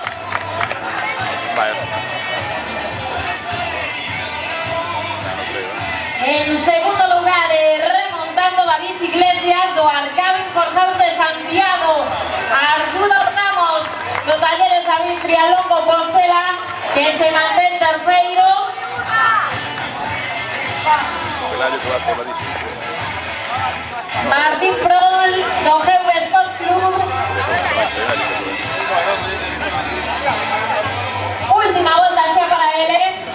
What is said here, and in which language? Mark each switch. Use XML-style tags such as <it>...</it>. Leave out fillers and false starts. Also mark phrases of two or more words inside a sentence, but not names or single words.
<gl>En segundo lugar, remontando David Iglesias do Arcabin Forzado de Santiago. Arturo Ramos do Talleres David Trialón Compostela, que se mantén terceiro. Martín Prol do GV Sports Club. Última volta xa para eles.</gl>